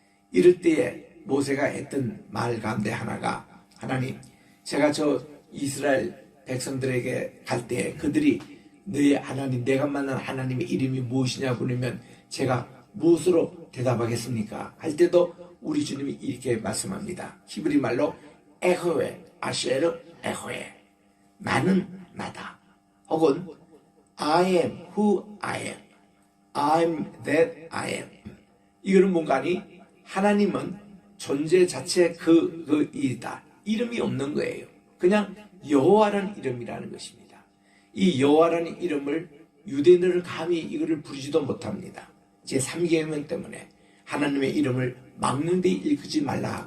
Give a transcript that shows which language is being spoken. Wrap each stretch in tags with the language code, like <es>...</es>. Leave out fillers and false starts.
<ko>이럴 때에 모세가 했던 말 가운데 하나가 하나님, 제가 저 이스라엘 백성들에게 갈 때 그들이 너의 하나님, 내가 만난 하나님의 이름이 무엇이냐 부르면 제가 무엇으로 대답하겠습니까? 할 때도 우리 주님이 이렇게 말씀합니다. 히브리 말로 에호에, 아쉐르 에호에, 나는 나다. 혹은</ko> <en>I am who I am, I'm that I am.</en> <ko>이거는 뭔가 하니 하나님은 존재 자체 그이다. 이름이 없는 거예요. 그냥 여호와라는 이름이라는 것입니다. 이 여호와라는 이름을 유대인들은 감히 이거를 부르지도 못합니다. 제3계명 때문에 하나님의 이름을 막는 데 읽지 말라.</ko>